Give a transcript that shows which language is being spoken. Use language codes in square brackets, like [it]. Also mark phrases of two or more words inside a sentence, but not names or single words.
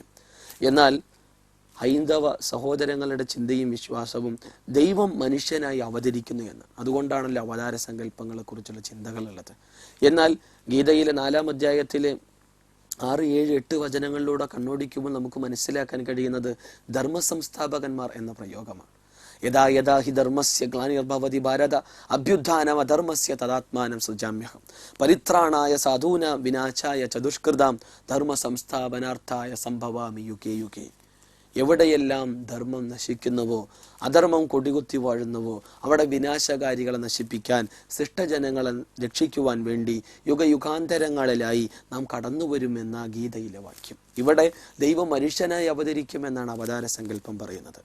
[ml] എന്നാൽ ഹൈന്ദവ സഹോദരങ്ങളുടെ ചിന്തയും വിശ്വാസവും ദൈവം മനുഷ്യനായി അവതരിക്കുന്നു എന്ന്. അതുകൊണ്ടാണല്ലോ അവതാര സങ്കല്പങ്ങളെ കുറിച്ചുള്ള ചിന്തകളുള്ളത്. എന്നാൽ ഗീതയിലെ 4-ാം അധ്യായത്തിലെ 6, 7, 8 വചനങ്ങളിലൂടെ കണ്ണോടിക്കുമ്പോൾ നമുക്ക് മനസ്സിലാക്കാൻ കഴിയുന്നത് ധർമ്മസംസ്ഥാപകന്മാർ എന്ന പ്രയോഗമാണ്. [sa] യഥാ യഥാ ഹി ധർമ്മസ്യ ഗ്ലാനിർഭവതി ഭാരത അഭ്യുത്ഥാനം അധർമ്മസ്യ തദാത്മാനം സൃജാമ്യഹം പരിത്രാണായ സാധൂനാം വിനാശായ ചതുഷ്കൃതാം ധർമ്മ സംസ്ഥാപനാർത്ഥായ സംഭവാമി യുഗേ യുഗേ. [ml] എവിടെയെല്ലാം ധർമ്മം നശിക്കുന്നുവോ, അധർമ്മം കൊടികുത്തി വാഴുന്നുവോ, അവിടെ വിനാശകാരികളെ നശിപ്പിക്കാൻ, സൃഷ്ടജനങ്ങളെ രക്ഷിക്കുവാൻ വേണ്ടി യുഗയുഗാന്തരങ്ങളിലായി നാം കടന്നുവരുമെന്ന ഗീതയിലെ വാക്യം. ഇവിടെ ദൈവം മനുഷ്യനായി അവതരിക്കുമെന്നാണ് അവതാര സങ്കല്പം പറയുന്നത്.